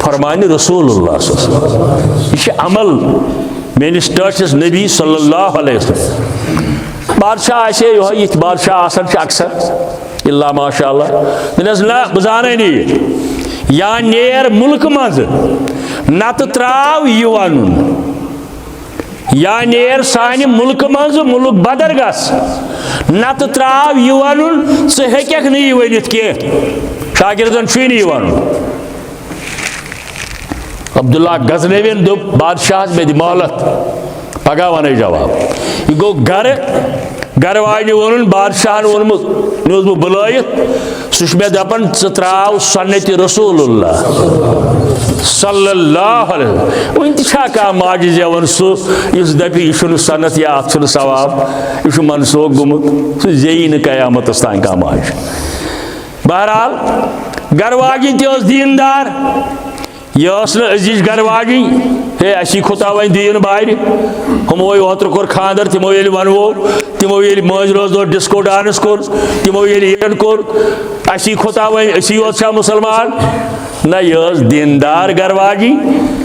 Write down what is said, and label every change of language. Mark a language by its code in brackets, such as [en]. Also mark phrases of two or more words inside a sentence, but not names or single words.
[ks] فرمانہِ [ar] رسول اللہ صلی اللہ علیہ وسلم [ks] یہِ چھُ عمل میٲنِس ٹٲٹھِس نبی [ar] صلی اللہ علیہ وسلم [ks] بادشاہ آسہِ ہے یِہوٚے یِتھ بادشاہ آسان چھِ اکثر اللہ [ar] ماشاء اللہ [ks] دٔپِنَس نہ بہٕ زانَے نہٕ یہِ یا نیر مُلکہٕ منٛزٕ نتہٕ ترٛاو یہِ وَنُن یا نیر سانہِ مُلکہٕ منٛزٕ مُلک بدر گژھ نتہٕ ترٛاو یہِ وَنُن ژٕ ہیٚککھ نہٕ یہِ ؤنِتھ کینٛہہ شاگردن چھُے نہٕ یہِ وَنُن عبداللہ غزنویَن دوٚپ بادشاہس مےٚ دِ مہلت پگاہ وَنَے جواب یہِ گوٚو گرٕ واجنہِ ووٚنُن بادشاہن ووٚنمُت نیوٗس بہٕ بُلٲیِتھ سُہ چھُ مےٚ دپان ژٕ ترٛاو سنتِ [ar] رسول اللہ صلی اللہ علیہ وسلم [ks] وۄنۍ تہِ چھا کانٛہہ ماجِز یِوان سُہ یُس دپہِ یہِ چھُنہٕ سنت یا اَتھ چھُنہٕ ثواب یہِ چھُ منسوخ گوٚمُت سُہ زیی نہٕ قیامتس تانۍ کانٛہہ ماجہِ بہرحال گرٕ واجِنۍ تہِ ٲس دیٖندار یہ ٲس نہٕ أزِچ گرٕ واجِنۍ ہے اَسی کھوٚتا وۄنۍ دیٖن بارِ ہُمو اوترٕ کوٚر خانٛدر تِمو ییٚلہِ وَنوو تِمو ییٚلہِ مٲنٛزِ رٲژ دۄہ [en] disco dance [ks] کوٚر تِمو ییٚلہِ یِن کوٚر اَسی کھوٚتا وۄنۍ أسی یوت چھا مُسلمان نہ یہِ ٲس دیٖندار گرٕ واجِنۍ